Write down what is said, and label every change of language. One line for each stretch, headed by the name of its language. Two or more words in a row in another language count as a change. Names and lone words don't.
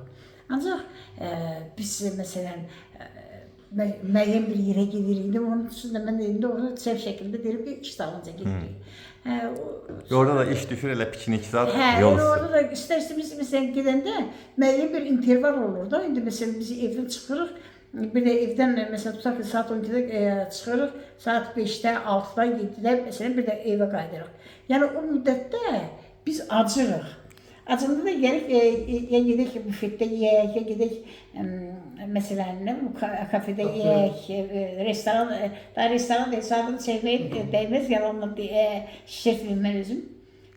Azerbaijani: Ancaq biz məsələn, müəyyən bir yerə gedirik. Onun üçün də mən indi onu səhv şəkildə deyirəm ki, iş dalınca gedirik. Orada da iş düşür, elə piknik zat, yol üstü. Orada da istər-istəməz məsələn gedəndə müəyyən bir interval olur da. İndi məsələn biz evdən çıxırıq. Bir de evden mesela tutaq ki saat 12'de çıxırıq, saat 5'te, 6'da, 7'de mesela bir de eve qaydırıq. Yani o müddətdə biz acırıq. Acında da gəlib ya gedək bufetdə yeyək, ya gedək mesela ne kafede yeyək, restoran da hesabını çəkməyə dəyməz, yalanla şişirtməyim mən özüm.